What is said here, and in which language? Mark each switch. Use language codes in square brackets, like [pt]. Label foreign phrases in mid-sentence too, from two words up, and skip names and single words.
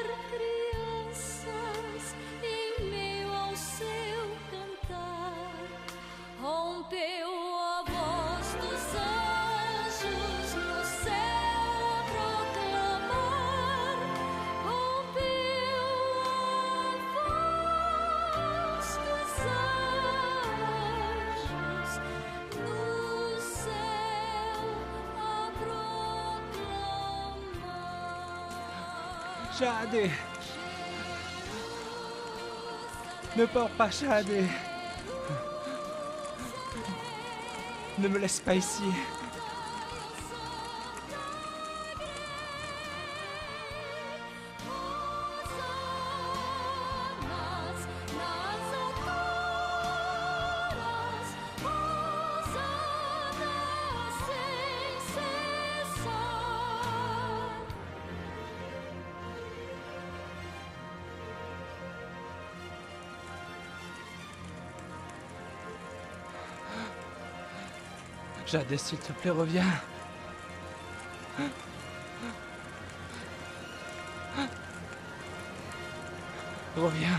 [pt] crianças em meio ao seu cantar, rompeu a voz dos anjos no céu a proclamar, rompeu a voz dos anjos no céu a proclamar. [fr] Shadé! Ne pars pas, Shadé! Ne me laisse pas ici. [pt] Nas alturas, Hosana sem cessar. [fr] Jadé, s'il te plaît, reviens. Reviens.